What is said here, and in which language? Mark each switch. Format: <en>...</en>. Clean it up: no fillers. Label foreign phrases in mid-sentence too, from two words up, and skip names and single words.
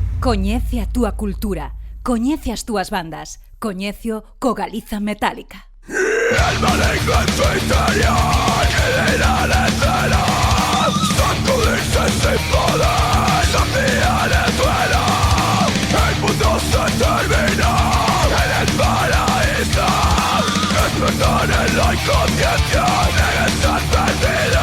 <gl>Coñece a túa cultura, coñece as túas bandas, coñecio co Galiza Metálica.</gl> <es>El maligno en su interior quiere la escena, sacudirse sin poder, saciar el duelo. El mundo se termina en el paraíso, despertar en la inconsciencia de estar perdido.</es>